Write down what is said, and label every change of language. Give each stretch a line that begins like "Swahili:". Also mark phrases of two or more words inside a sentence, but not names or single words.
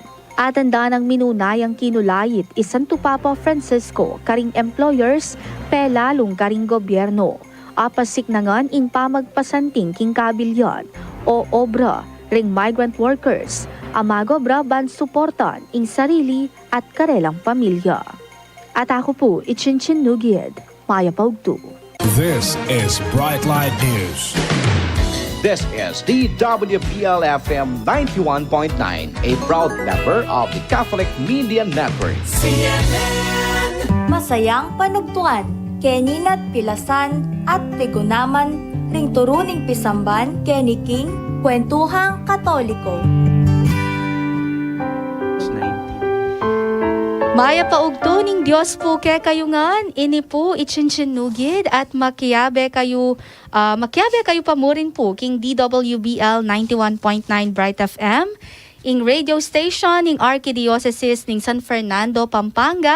Pampanga: At tanda ng minunayang kinulayit isanto Papa Francisco, karing employers, pelalong karing gobyerno. Apasik na ngan ing pamagpasanting king kabilyan o obra, ring migrant workers, amagobra ban suportan ing sarili at karelang pamilya. At ako po, Ichinchin Nugid, Maya Paugtu.
English: This is Brightlight News. This is DWPL-FM 91.9, a proud member of the Catholic Media Network.
Pampanga: Masayang panugtuan, keninat pilasan at tigunaman, ring turuning pisamban, keniking, kwentuhang katoliko. Maya Paugto ning Diyos po kay kayungan, ini po Ichinchinugid at makiabe kayo pamurin po king DWBL 91.9 Bright FM, ing radio station ing Archdiocese ning San Fernando, Pampanga.